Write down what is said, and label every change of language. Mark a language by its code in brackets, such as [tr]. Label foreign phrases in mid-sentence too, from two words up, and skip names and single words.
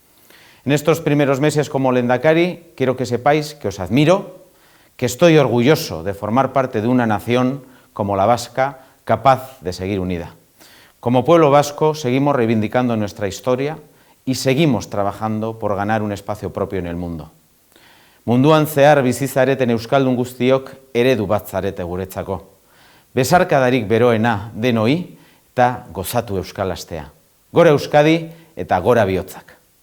[es] En estos primeros meses como lehendakari quiero que sepáis que os admiro, que estoy orgulloso de formar parte de una nación como la vasca capaz de seguir unida. Como pueblo vasco seguimos reivindicando nuestra historia y seguimos trabajando por ganar un espacio propio en el mundo. [eu] Munduan zehar bizi zareten euskaldun guztiok eredu bat zarete guretzako. Besarkadarik beroena denoi eta gozatu euskal astea. Gora Euskadi eta gora bihotzak.